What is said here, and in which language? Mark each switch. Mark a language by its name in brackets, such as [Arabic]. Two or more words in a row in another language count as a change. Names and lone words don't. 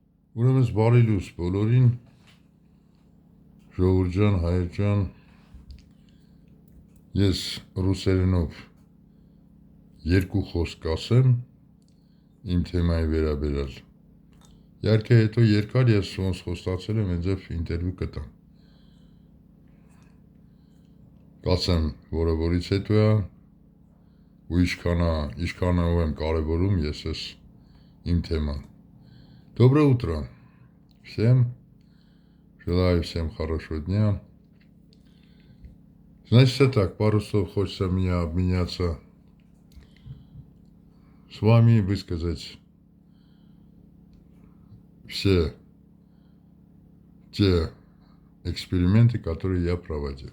[Armenian] Ուրեմն բարի լույս բոլորին, ժողովուրդ ջան, հայր ջան, ես ռուսերենով երկու խոսք կասեմ իմ թեմայի վերաբերյալ։ Իհարկե հետո երկար ես ոնց խոստացել եմ ինձ ինտերվյու կտամ։ Կասեմ, որը որից հետո է ու ինչքանով եմ կարևորում ես ես իմ թեման։ [Russian] Доброе утро всем. Желаю всем хорошего дня. Значит, так, пару слов хочется мне обменяться с вами и высказать все те эксперименты, которые я проводил.